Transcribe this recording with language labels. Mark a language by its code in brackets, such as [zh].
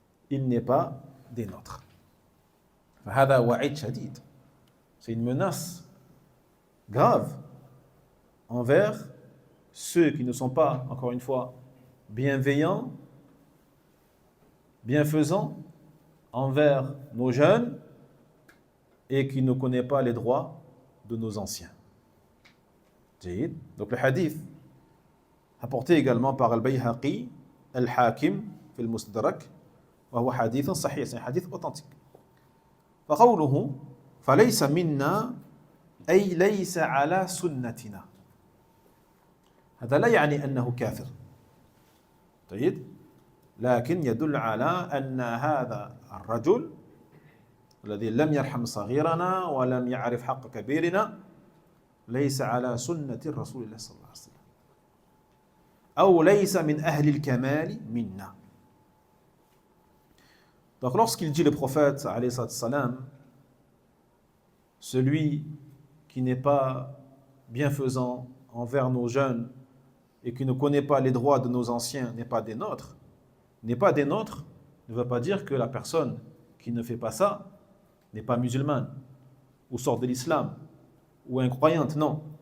[fr] Il n'est pas des nôtres. [ar] فَهَذَا وَعِيدٌ شَدِيدٌ, [fr] c'est une menace grave envers ceux qui ne sont pas, encore une fois, bienveillants, bienfaisants envers nos jeunes et qui ne connaissent pas les droits de nos anciens. Donc le hadith apporté également par Al-Bayhaqi, Al-Hakim, [ar] في المستدرك, وهو حديث صحيح, [fr] c'est un hadith authentique. [ar] فقوله فليس منا أي ليس على سنتنا, هذا لا يعني أنه كافر, طيب, لكن يدل على أن هذا الرجل الذي لم يرحم صغيرنا ولم يعرف حق كبيرنا ليس على سنة الرسول الله صلى الله عليه وسلم, أو ليس من أهل الكمال منا. [fr] Donc lorsqu'il dit le prophète alayhi salam, celui qui n'est pas bienfaisant envers nos jeunes et qui ne connaît pas les droits de nos anciens n'est pas des nôtres, ne veut pas dire que la personne qui ne fait pas ça n'est pas musulmane ou sort de l'islam ou incroyante, non.